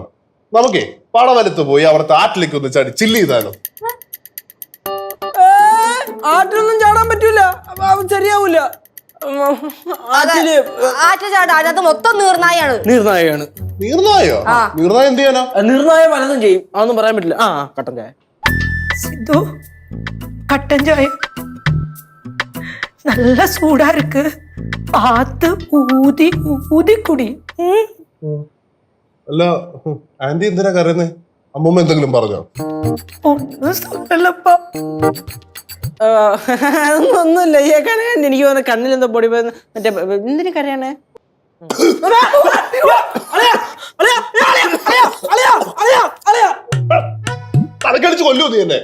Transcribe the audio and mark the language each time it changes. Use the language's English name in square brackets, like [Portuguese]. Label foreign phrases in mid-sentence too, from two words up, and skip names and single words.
[Malayalam] നമുക്കേ പടവലത്ത് പോയി അവിടുത്തെ ആറ്റിലേക്ക് ഒന്ന് ചാടി ചില്ല് ചെയ്താലോ? ആറ്റിലൊന്നും ചാടാൻ പറ്റൂല, ശരിയാവൂല. ആറ്റിൽ ചാടാ, അതിനകത്ത് മൊത്തം നീർനായാണ്. നീർനായാണ്. നീർനായോ? നീർനായ എന്ത് ചെയ്യാനാ? നീർനായ പലതും ചെയ്യും, അതൊന്നും പറയാൻ പറ്റില്ല. കട്ടൻ ചായ. [Tamil] சித்து கட்டன் சாய் நல்ல சூடா இருக்கு, பார்த்து ஊதி ஊதி குடி. [Malayalam] അല്ല, ആന്റി എന്തിനാ കരയുന്നേ? അമ്മൂമ്മ എന്തെങ്കിലും പറഞ്ഞോ? [Tamil] ഒന്നും சொல்லலப்பா. [Malayalam] ഒന്നുമില്ല. ഈ കരയാൻ എനിക്ക് തോന്നുന്നു കണ്ണിലെന്തോ പൊടി പോയെന്ന്. മറ്റേ എന്തിനു കരയാണേ? തലക്കടിച്ച് കൊല്ലൂ നീ എന്നെ.